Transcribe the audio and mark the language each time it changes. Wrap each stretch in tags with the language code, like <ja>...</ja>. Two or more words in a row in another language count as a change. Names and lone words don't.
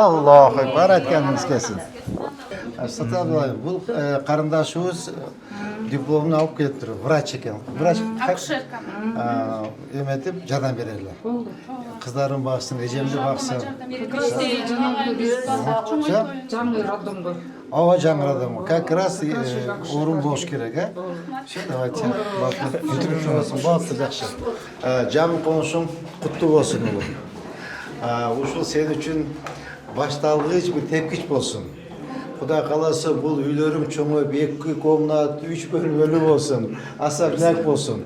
<ar>الله أكبر</ar> <ky>айтканыңыз келсин. Сатабалай, бул карындашыбыз дипломун алып келиптир, врач экен. Врач акушерка. Эметип жардам берели. Кыздарым баксын, эжемди баксын. Жаңы роддомго. Ооба, жаңы роддомго.</ky> <ru>Как раз</ru> <ky>орун болуш керек,</ky> <ru>Все, давайте.</ru> <ky>Бүтүрүп жүрөсүң, баасы жакшы. Жаңы конушуң куттуу болсун улум. Ушул сен үчүн башталгыч бир тепкич болсун. Кудай кааласа бул үйлөрүң чоңоюп 2 комнат, 3 бөлмөлүү болсун, особняк болсун.</ky>